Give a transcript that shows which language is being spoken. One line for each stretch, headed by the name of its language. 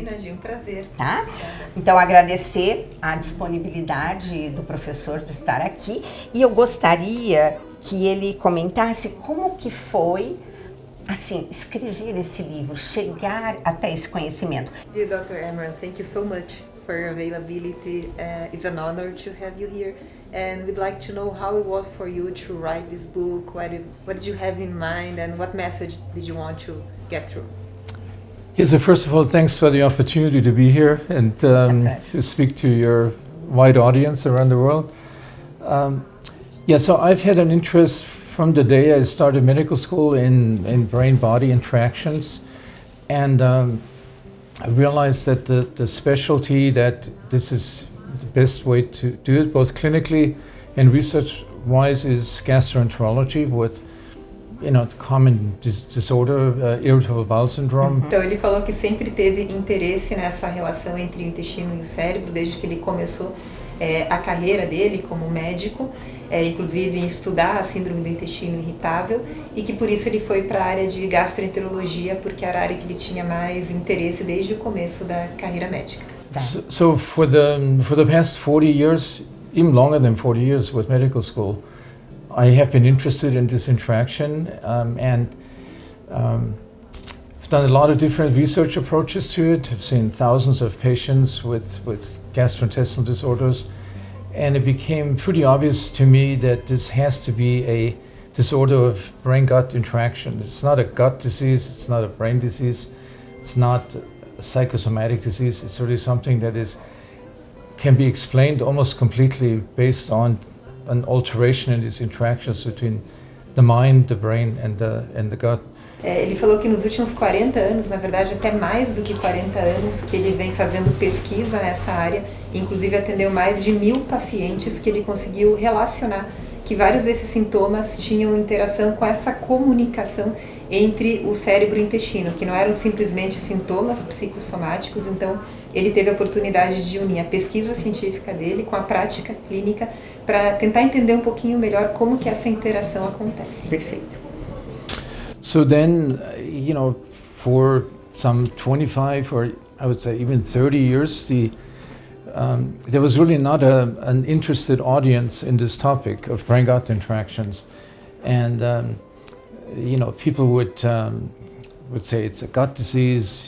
Portuguese: Imagina, um prazer. Tá? Então, agradecer a disponibilidade do professor de estar aqui, e eu gostaria que ele comentasse como que foi, assim, escrever esse livro, chegar até esse conhecimento.
English: Dear Dr. Emeran, thank you so much for your availability. It's an honor to have you here. And we'd like to know how it was for you to write this book. What did you have in mind, and what message did you want to get through? Yeah, so first of all, thanks for the opportunity to be here and to speak to your wide audience around the world. So I've had an interest from the day I started medical school in brain-body interactions, and I realized that the specialty, that this is the best way to do it, both clinically and research-wise, is gastroenterology with, common disorder, irritable bowel syndrome.
Portuguese: Então ele falou que sempre teve interesse nessa relação entre o intestino e o cérebro, desde que ele começou a carreira dele como médico, inclusive em estudar a síndrome do intestino irritável, e que por isso ele foi para a área de gastroenterologia, porque era a área que ele tinha mais interesse desde o começo da carreira médica.
English: So for the past 40 years, even longer than 40 years with medical school, I have been interested in this interaction, and I've done a lot of different research approaches to it. I've seen thousands of patients with gastrointestinal disorders, and it became pretty obvious to me that this has to be a disorder of brain-gut interaction. It's not a gut disease, it's not a brain disease, it's not psychosomatic disease. It's really something that can be explained almost completely based on an alteration in these interactions between the mind, the brain and the gut.
Portuguese: Ele falou que nos últimos 40 anos, na verdade até mais do que 40 anos, que ele vem fazendo pesquisa nessa área, inclusive atendeu mais de 1000 pacientes, que ele conseguiu relacionar que vários desses sintomas tinham interação com essa comunicação entre o cérebro e o intestino, que não eram simplesmente sintomas psicossomáticos. Então ele teve a oportunidade de unir a pesquisa científica dele com a prática clínica para tentar entender um pouquinho melhor como que essa interação acontece. Perfeito.
English: So then, for some 25 or I would say even 30 years, there was really not an interested audience in this topic of brain-gut interactions, and people would say it's a gut disease.